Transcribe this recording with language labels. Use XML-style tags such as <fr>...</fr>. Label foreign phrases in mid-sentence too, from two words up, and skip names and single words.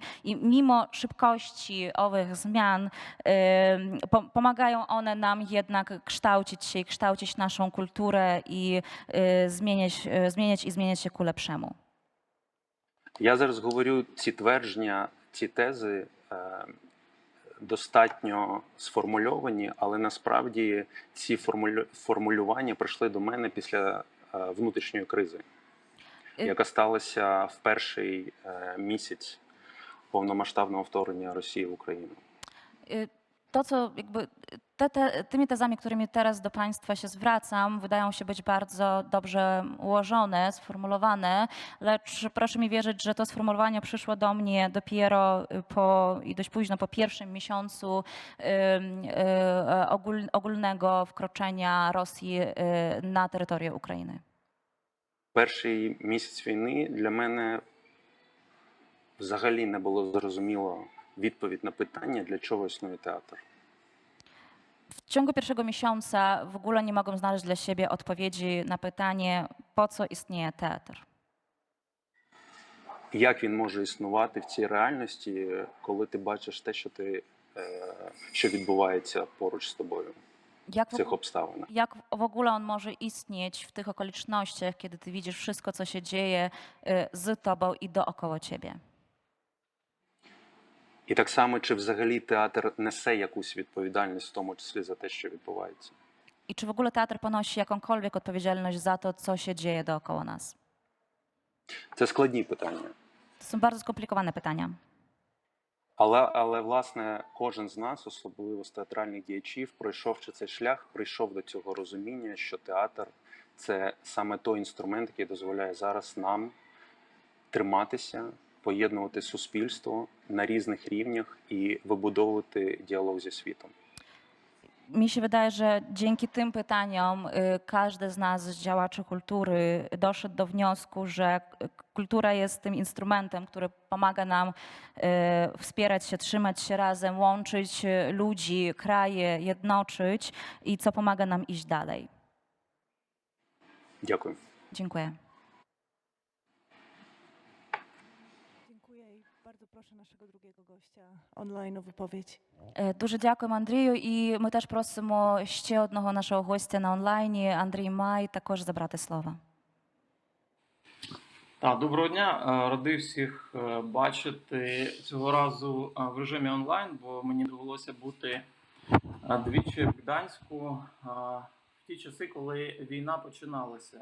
<pl>I mimo szybkości owych zmian pomagają one nam jednak kształcić się i kształcić naszą kulturę i zmieniać się ku lepszemu.</pl> <uk>Я зараз говорю ці твердження, ці тези достатньо сформульовані, але насправді ці формулювання прийшли до мене після внутрішньої кризи, яка сталася в перший місяць повномасштабного вторгнення Росії в Україну.</uk> <pl>To, co tymi tezami, którymi teraz do Państwa się zwracam, wydają się być bardzo dobrze ułożone, sformułowane, lecz proszę mi wierzyć, że to sformułowanie przyszło do mnie dopiero i dość późno po pierwszym miesiącu ogólnego wkroczenia Rosji na terytorium Ukrainy.</pl> <uk>Перший місяць війни для мене взагалі не було зрозуміло відповідь на питання, для чого існує театр.</uk> <pl>W ciągu pierwszego miesiąca w ogóle nie mogłem znaleźć dla siebie odpowiedzi na pytanie, po co istnieje teatr.</pl> <uk>Як він може існувати в цій реальності, коли ти бачиш те, що відбувається поруч з тобою в цих обставинах?</uk> <pl>Jak w ogóle on może istnieć w tych okolicznościach, kiedy ty widzisz wszystko, co się dzieje z tobą i dookoła ciebie?</pl> <uk>І так само, чи взагалі театр несе якусь відповідальність, в тому числі за те, що відбувається?</uk> <pl>I czy w ogóle teatr ponosi jakąkolwiek odpowiedzialność za to, co się dzieje dookoła nas?</pl> <uk>Це складні питання.</uk> <pl>To są bardzo skomplikowane pytania.</pl> <uk>Але, власне, кожен з нас, особливо з театральних діячів, пройшовши цей шлях, прийшов до цього розуміння, що театр – це саме той інструмент, який дозволяє зараз нам триматися, поєднувати суспільство на різних рівнях і вибудовувати діалог зі світом.</uk> <pl>Mi się wydaje, że dzięki tym pytaniom każdy z nas, z działaczy kultury, doszedł do wniosku, że kultura jest tym instrumentem, który pomaga nam wspierać się, trzymać się razem, łączyć ludzi, kraje, jednoczyć i co pomaga nam iść dalej.</pl> <uk>Дякую.</uk> <pl>Dziękuję. Dziękuję i bardzo proszę naszego drugiego gościa online o wypowiedź.</pl> <uk>Дуже дякуємо Андрію, і ми теж просимо ще одного нашого гостя на онлайні, Андрій Май, також забрати слово. Доброго дня. Радий всіх бачити цього разу в режимі онлайн, бо мені довелося бути двічі в Гданську в ті часи, коли війна починалася.</uk>